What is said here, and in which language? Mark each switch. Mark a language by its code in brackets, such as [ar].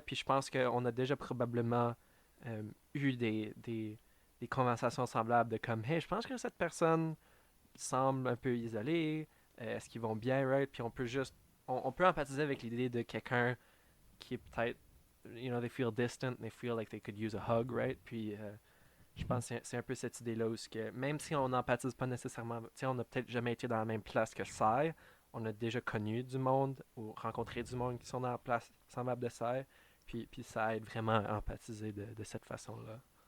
[fr] Puis je pense qu'on a déjà probablement euh, eu des conversations semblables de comme, hey, je pense que cette personne semble un peu isolée. Est-ce qu'ils vont bien, right? Puis on peut juste. On peut empathiser avec l'idée de quelqu'un qui est peut-être. [en] They feel distant, they feel like they could use a hug, right? [fr] Puis je Mhm. pense que c'est un peu cette idée-là où que même si on n'empathise pas nécessairement. Tu sais, on n'a peut-être jamais été dans la même place que Sai. On a déjà connu du monde ou rencontré du monde qui sont dans la place semblable de Sai. Puis ça aide vraiment à empathiser de cette façon-là.